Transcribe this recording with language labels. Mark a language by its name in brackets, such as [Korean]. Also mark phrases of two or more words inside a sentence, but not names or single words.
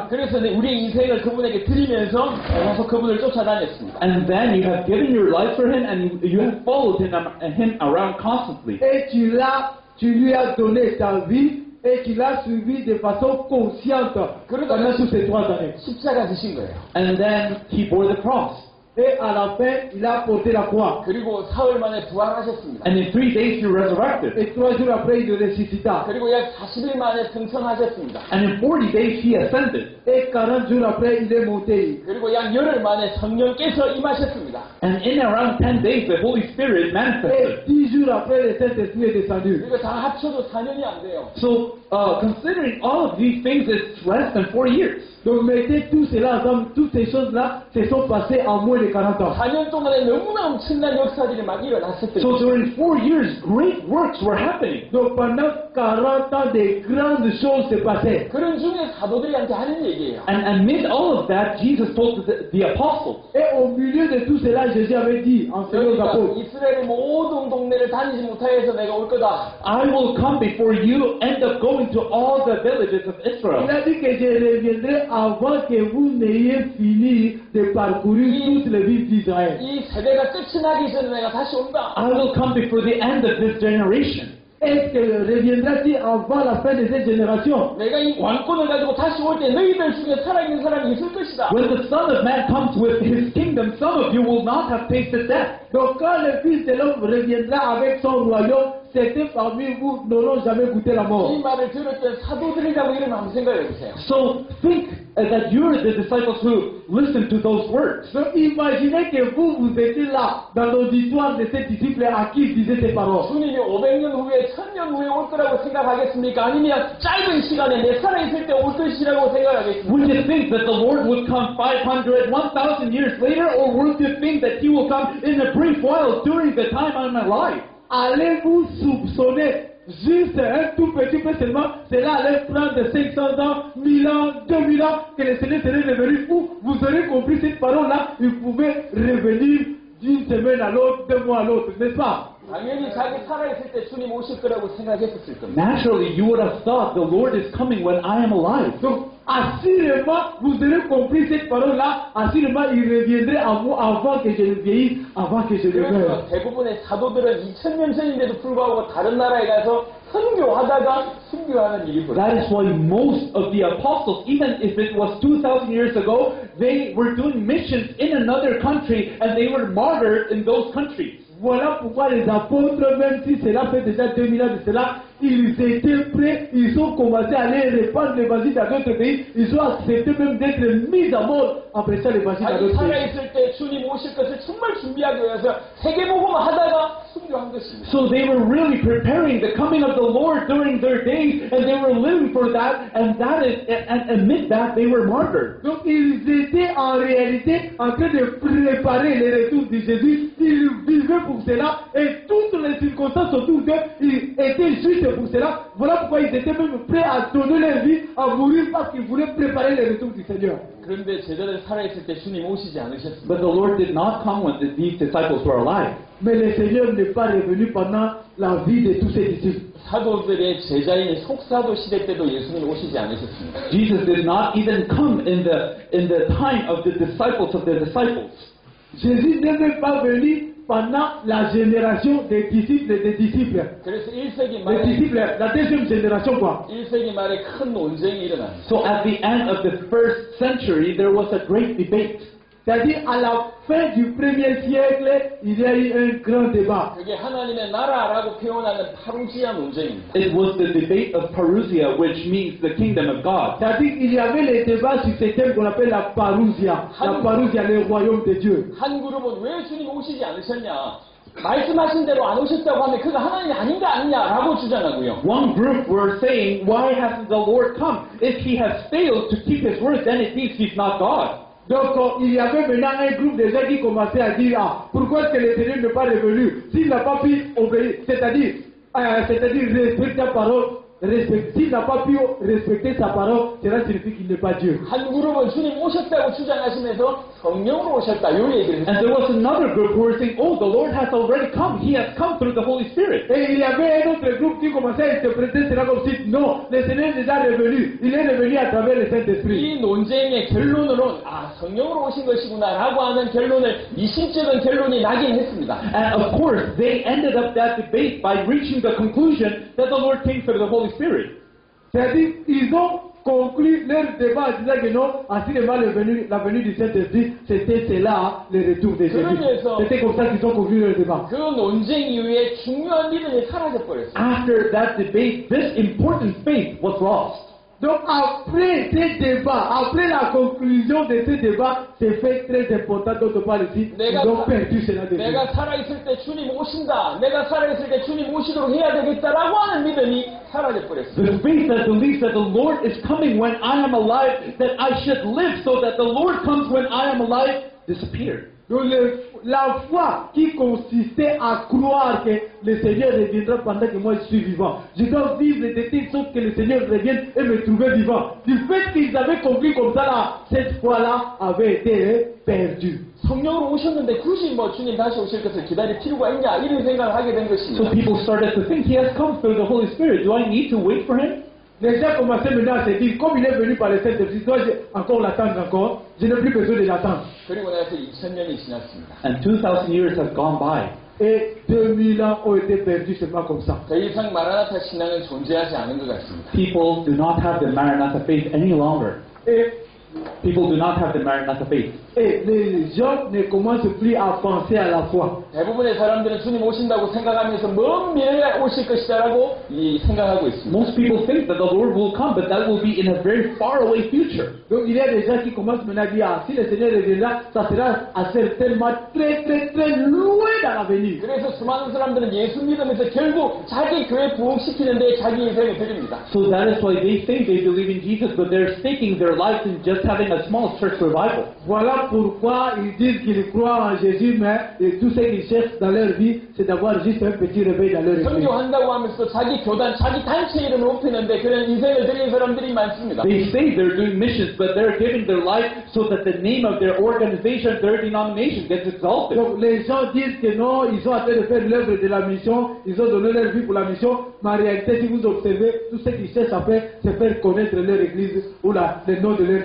[Korean] 그래서 우리의 인생을 그분에게 드리면서 계속 그분을 쫓아다녔습니다. [English] And then you have given your life for him, and you have followed him around constantly. [French] Et tu lui as donné ta vie et tu l'as suivi de façon consciente pendant toutes ces 3 années. [Korean] 십자가 지신 거예요. [English] And then he bore the cross. [French] Et à la fin, il a porté la croix. [Korean] 그리고 사흘 만에 부활하셨습니다. [English] And in 3 days he resurrected. [French] Et 3 jours après, il ressuscita. [Korean] 그리고 약 40일 만에 승천하셨습니다. [English] And in 40 days he ascended. [French] Et 40 jours après, il est monté. [Korean] 그리고 약 열흘 만에 성령께서 임하셨습니다. [English] And in around 10 days the Holy Spirit [French] Et [English] manifested. [French] 10 jours après, le Saint-Esprit est descendu. [Korean] 그리고 다 합쳐도 4년이 안 돼요. [English] So considering all of these things, it's less than 4 years. [French] Donc mettez tout cela ensemble, toutes ces choses-là se sont passées en moins de 40 ans. [Korean] 4년 동안에 너무나 엄청난 역사들이 막 일어났을 때 [English] So during 4 years, great works were happening. [French] Donc pendant 40 ans, des grandes choses se passaient. [Korean] 그런 중에 사도들한테 하는 얘기예요. [English] And amid all of that, Jesus told the apostles, [French] Et au milieu de tout cela, Jésus avait dit, enseignant aux [Korean] 그러니까 [French] apôtres, [Korean] 이스라엘의 모든 동네를 다니지 못하여서 내가 올 거다. [English] I will come before you, end up going to all the villages of [French] il [English] Israel. [French] a dit que je reviendrai avant que vous n'ayez fini de parcourir toutes les villes d'Israël. [Korean] 이 세대가 끝이 나기 전에 내가 다시 온다. [English] I will come before the end of this generation. [French] est-ce qu'elle reviendra-t-il avant la fin de cette génération? [Korean] 내가 이 왕권을 가지고 다시 올 때 너희들 중에 살아있는 사람이 있을 것이다. [English] When the Son of Man comes with his kingdom, some of you will not have tasted death. [French] Donc quand le Fils de l'homme reviendra avec son royaume, certains parmi vous n'auront jamais goûté la mort. [Korean] 이 말을 들었던 사도들이라고 이러면 한번 생각해 보세요. [English] So think that you're the disciples who listen to those words. [French] Donc imaginez que vous étiez là, dans l'auditoire de ces disciples à qui il disait ces paroles. [Korean] 주님이 500년 후에 1000년 후에 올 거라고 생각하겠습니까? 아니면 짧은 시간에 내 살아있을 때 올 것이라고 생각하겠습니까? [English] Would you think that the Lord would come 500, 1,000 years later, or would you think that He will come in a brief while during the time I'm alive? [French] Allez-vous soupçonner juste un tout petit peu seulement, cela allait prendre 500 ans, 1000 ans, 2000 ans, que le Seigneur serait revenu fou? Vous aurez compris cette parole-là, il pouvait revenir d'une semaine à l'autre, d'un mois à l'autre, n'est-ce pas? [Korean] 당연히 자기 살아있을 때 주님 오실 거라고 생각했었을 겁니다. [English] Naturally, you would have thought the Lord is coming when I am alive. [French] Donc, assurément, vous aurez compris cette parole-là, assurément, il reviendrait à moi avant que je ne vieillisse, avant que je ne meure. [Korean] 그래서 대부분의 사도들은 2000년 전인데도 불구하고 다른 나라에 가서 선교하다가 순교하는 일이 벌어져요. [English] That is why most of the apostles, even if it was 2,000 years ago, they were doing missions in another country and they were martyred in those countries. [French] Voilà pourquoi les apôtres, même si cela fait déjà 2000 ans de cela, ils étaient prêts, ils ont commencé à aller répandre l'évangile dans d'autres pays, ils ont accepté même d'être mis à mort en prêchant l'évangile dans [Korean] 자기 [French] d'autres pays. [Korean] 살아있을 때 주님 오실 것을 정말 준비하기 위해서 세계복음을 하다가 순교한 것입니다. [English] So they were really preparing the coming of the Lord during their days, and they were living for that, and amid that they were martyred. [French] Donc ils étaient en réalité en train de préparer le retour de Jésus, ils vivaient pour cela, et toutes les circonstances autour d'eux, ils étaient justes pour cela. Voilà pourquoi ils étaient même prêts à donner leur vie, à mourir parce qu'ils voulaient préparer le retour du Seigneur. [Korean] 그런데 제자들 살아있을 때 주님 오시지 않으셨습니다. [English] But the Lord did not come when these disciples were alive. [French] Mais le Seigneur n'est pas revenu pendant la vie de tous ses disciples. [Korean] 사도들의 제자인 속사도 시대 때도 예수님 오시지 않으셨습니다. [English] Jesus did not even come in the time of the disciples of the disciples. [French] Jésus n'est même pas venu pendant la génération des disciples. [Korean] 그래서 1세기 [French] Les [Korean] 말에 [French] disciples, la deuxième génération quoi. [Korean] 1세기 말에 큰 논쟁이 일어납니다. [English] So at the end of the first century, there was a great debate. [French] C'est-à-dire à la fin du 1er siècle, il y a eu un grand débat. [Korean] 그게 하나님의 나라라고 표현하는 파루시아 논쟁입니다. [English] It was the debate of Parousia, which means the kingdom of God. [French] C'est-à-dire qu'il y avait les débats sur ce thème qu'on appelle la parousia. La parousia, le royaume de Dieu. [Korean] 한 그룹은 왜 주님 오시지 않으셨냐? 말씀하신 대로 안 오셨다고 하면 그가 하나님이 아닌가 아니냐라고 주장하고요. [English] One group were saying, why hasn't the Lord come? If he has failed to keep his word, then it means he's not God. [French] Donc il y avait maintenant un groupe de gens qui commençaient à dire pourquoi est-ce que le Seigneur n'est pas revenu s'il n'a pas pu obéir, c'est-à-dire respecter sa parole, s'il n'a pas pu respecter sa parole, cela signifie qu'il n'est pas Dieu. [Korean] 한 그룹은 주님 오셨다고 주장하시면서 성령으로 오셨다 요 얘기를 [English] And there was another group who were saying, oh, the Lord has already come. He has come through the Holy Spirit. [French] Et il y avait un autre groupe qui commençait à interpréter cela comme si non, le Seigneur est déjà revenu, il est revenu à travers le Saint-Esprit. [Korean] 이 논쟁의 결론으로는 성령으로 오신 것이구나라고 하는 결론을 이심적인 결론이 나긴 했습니다. [English] And of course, they ended up that debate by reaching the conclusion that the Lord came through the Holy Spirit. [French] C'est-à-dire, ils ont conclu leur débat en disant que non, assurément la venue du Saint-Esprit, c'était cela, le retour de Jésus. C'était comme ça qu'ils ont conclu leur débat. [Korean] 그 논쟁 이후에 중요한 믿음이 사라져 버렸어요. [English] After that debate, this important faith was lost. [French] Donc après ces débats, après la conclusion de ces débats, c'est fait très important d'autre part ici, ils ont perdu cela de vue. [Korean] 내가 살아있을 때 주님 오신다. 내가 살아있을 때 주님 오시도록 해야 되겠다라고 하는 믿음이 사라져 버렸어요. [English] The faith that believes that the Lord is coming when I am alive, that I should live so that the Lord comes when I am alive, disappeared. [French] Donc la foi qui consistait à croire que le Seigneur reviendra pendant que moi je suis vivant. Je dois vivre de telle sorte que le Seigneur revienne et me trouver vivant. Du fait qu'ils avaient compris comme ça, là, cette foi-là avait été perdue. [Korean] 성령으로 오셨는데 굳이 주님 다시 오실 것을 기다릴 필요가 있냐 이런 생각을 하게 된 것입니다. [English] So people started to think, he has come through the Holy Spirit. Do I need to wait for him? [French] Les gens commençaient maintenant à se dire, comme il est venu par le Saint-Esprit, dois-je encore l'attendre je n'ai plus besoin de l'attendre. [Korean] 그리고 나서 2000년이 지났습니다. [English] And 2,000 years have gone by. [French] et 2000 ans ont été perdus seulement comme ça. [Korean] 더 이상 마라나타 신앙은 존재하지 않은 것 같습니다. [English] People do not have the Maranatha faith any longer. [French] Et, [English] People do not have the Maranatha faith. [French] et les gens ne commencent plus à penser à la foi. [Korean] 대부분의 사람들은 주님 오신다고 생각하면서 먼 미래에 오실 것이다라고 생각하고 있습니다. [English] Most people think that the Lord will come, but that will be in a very far away future. [French] Donc il y a des gens qui commencent maintenant à dire, ah, si le Seigneur reviendra, ça sera certainement très très très loin dans l'avenir. [Korean] 그래서 수많은 사람들은 예수 믿으면서 결국 자기 교회 부흥시키는데 자기 인생을 드립니다. [English] So that is why they say they believe in Jesus, but they're staking their lives in just having a small church revival. [French] Voilà pourquoi ils disent qu'ils croient en Jésus, mais tout ce qu'ils cherchent dans leur vie, c'est d'avoir juste un petit réveil dans leur église. [Korean] 선교한다고 하면서 자기 교단, 자기 단체 이름을 높이는데 그런 인생을 드리는 사람들이 많습니다. [English] They say they're doing missions, but they're giving their life so that the name of their organization, their denomination gets exalted. [French] Donc les gens disent que non, ils sont en train de faire l'œuvre de la mission, ils ont donné leur vie pour la mission, mais en réalité, si vous observez, tout ce qu'ils cherchent à faire, c'est faire connaître leur église ou le nom de leur